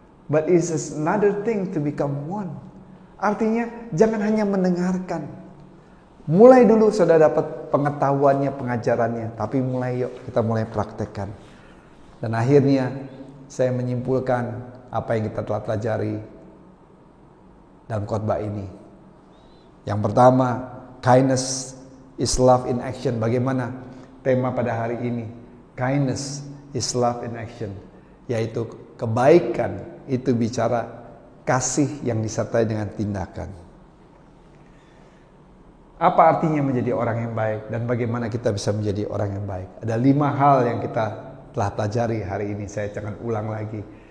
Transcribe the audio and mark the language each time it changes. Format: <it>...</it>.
<en>But it is another thing to become one.</en> <id>Artinya jangan hanya mendengarkan. Mulai dulu saudara dapat pengetahuannya, pengajarannya. Tapi kita mulai praktekkan. Dan akhirnya saya menyimpulkan apa yang kita telah pelajari dalam khotbah ini. Yang pertama,</id> <en>kindness is love in action.</en> <id>Bagaimana tema pada hari ini?</id> <en>Kindness is love in action.</en> <id>Yaitu kebaikan itu bicara kasih yang disertai dengan tindakan. Apa artinya menjadi orang yang baik dan bagaimana kita bisa menjadi orang yang baik? Ada 5 hal yang kita telah pelajari hari ini. Saya akan ulang lagi.</id>